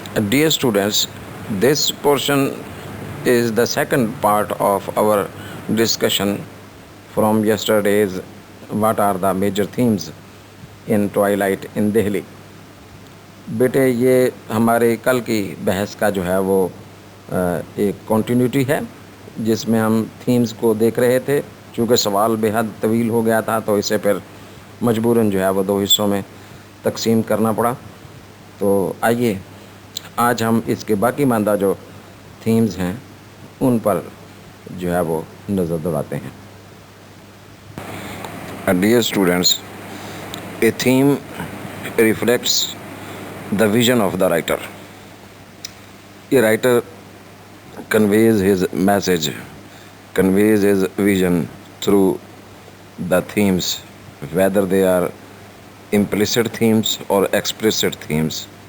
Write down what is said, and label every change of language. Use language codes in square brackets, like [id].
[en] Dear students, this portion is the second part of our discussion from yesterday's what are the major themes in Twilight in Delhi. [ur] بیٹے یہ ہمارے کل کی بحث کا جو ہے وہ ایک کنٹینیوٹی ہے جس میں ہم تھیمز کو دیکھ رہے تھے. چونکہ سوال بے حد طویل ہو گیا تھا تو اسے پھر مجبوراً جو ہے وہ 2 حصوں میں تقسیم کرنا پڑا. تو آئیے آج ہم اس کے باقی ماندہ جو تھیمز ہیں ان پر جو ہے وہ نظر دوڑاتے ہیں. [en] Dear students, a theme reflects the vision of the writer. A writer conveys his message, conveys his vision through the themes, whether they are implicit themes or explicit themes.